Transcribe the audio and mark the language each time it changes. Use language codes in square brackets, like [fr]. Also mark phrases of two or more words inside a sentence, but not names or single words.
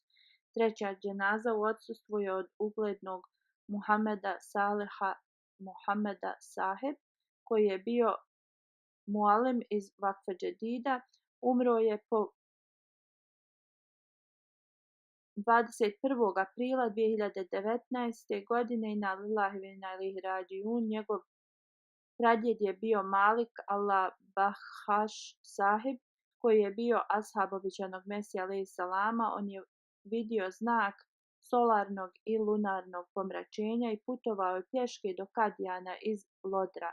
[bs] Treća dženaza u odsustvu je od uglednog Muhameda Saleha Muhameda Saheb, koji je bio mualim iz Vakfe Džedida. Umro je po 21. aprila 2019. godine. [ar] إنا لله وإنا إليه راجعون. [bs] Njegov pradjed je bio Malik Allah Bahaš Sahib, koji je bio ashab obećanog Mesija [ar] عليه السلام. [bs] On je vidio znak solarnog i lunarnog pomračenja i putovao je pješke do Kadijana iz Lodra.